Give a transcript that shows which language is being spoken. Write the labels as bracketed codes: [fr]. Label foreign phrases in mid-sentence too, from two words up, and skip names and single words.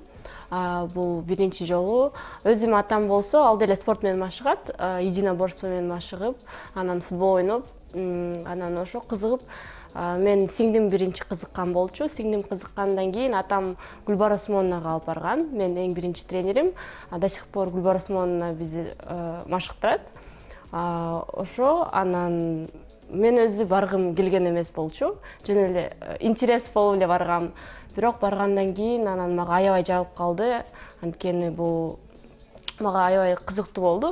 [ky] Бул биринчи жолу. Өзүм атам болсо, ал деле спорт менен машыгат, единоборство менен машыгып, анан футбол ойноп, анан ошо кызыгып, мен сиңдим биринчи кызыккан болчу. Сиңдим кызыккандан кийин атам Гүлбар Осмоновнага алып барган. Мен эң биринчи тренерим. [ru] До сих пор [ky] Гүлбар Осмоновна бизди машыктырат. Ошо анан мен өзү баргым келген эмес болчу. Жөн эле интерес болуп эле баргам. Бирок баргандан кийин анан мага аябай жагып калды. Анткени бул мага аябай кызыктуу болду.